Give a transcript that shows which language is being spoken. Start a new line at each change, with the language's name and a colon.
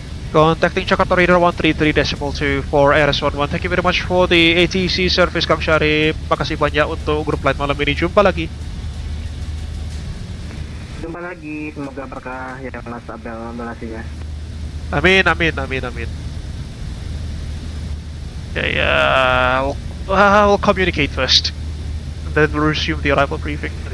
English: Contacting Jakarta Radar 133.2 for RS11. Thank you very much for the ATC service, Kang Syarif.
Indonesian: Makasih banyak untuk grup flight malam ini. Jumpa lagi. Jumpa lagi. Semoga berkah ya Mas Abel donasinya. Amin, amin, amin, amin.
English: Okay, we'll communicate first, and then we'll resume the arrival briefing.